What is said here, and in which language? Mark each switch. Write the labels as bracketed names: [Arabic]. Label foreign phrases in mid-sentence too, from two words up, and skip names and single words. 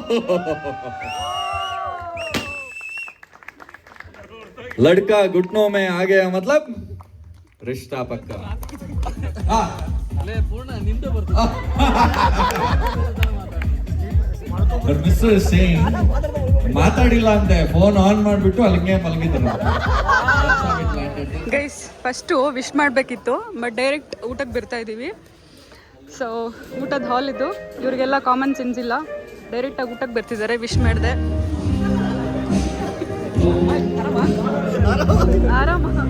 [Hindi] लड़का घुटनों में आ गया मतलब रिश्ता पक्का. [Kannada] Mr. Singh ಮಾತಾಡಿಲ್ಲ ಅಂತೆ, ಫೋನ್ ಆನ್ ಮಾಡಿಬಿಟ್ಟು ಅಲ್ಲಿಗೆ ಮಲಗಿದ್ರು. [English] guys first wish [Kannada] ಮಾಡಬೇಕಿತ್ತು [English] but direct [Kannada] ಊಟಕ್ಕೆ ಬರ್ತಾ ಇದ್ದೀವಿ. ಸೊ ಊಟದ ಹಾಲ್ ಇದು, ಇವರಿಗೆಲ್ಲ [English] common sense [Kannada] ಇಲ್ಲ, ಡೈರೆಕ್ಟಾಗಿ ಊಟಕ್ಕೆ ಬರ್ತಿದ್ದಾರೆ. ವಿಶ್ ಮಾಡಿದೆ. ಆರಾಮ.